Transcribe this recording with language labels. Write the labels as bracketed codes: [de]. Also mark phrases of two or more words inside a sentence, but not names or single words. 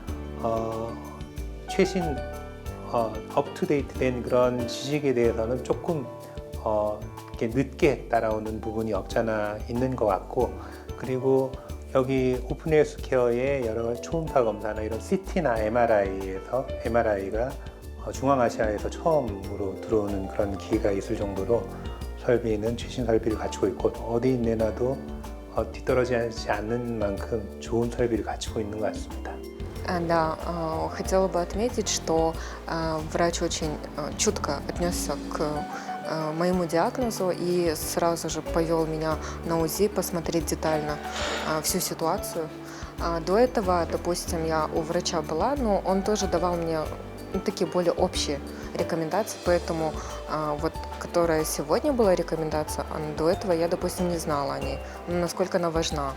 [ko] 최신 업투데이트된 그런 지식에 대해서는 조금 이렇게 늦게 따라오는 부분이 없잖아 있는 것 같고, 그리고 여기 오픈헬스케어의 여러 초음파 검사나 이런 CT나 MRI가 중앙아시아에서 처음으로 들어오는 그런 기회가 있을 정도로 설비는 최신 설비를 갖추고 있고, 어디 내놔도 뒤떨어지지 않는 만큼 좋은 설비를 갖추고 있는 것 같습니다. [ru] Да, хотела бы отметить, что врач очень чутко отнесся к моему диагнозу и сразу же повел меня на УЗИ посмотреть детально всю ситуацию. До этого, допустим, я у врача была, но он тоже давал мне такие более общие рекомендации, поэтому вот, которая сегодня была рекомендация, до этого я, допустим, не знала о ней, насколько она важна.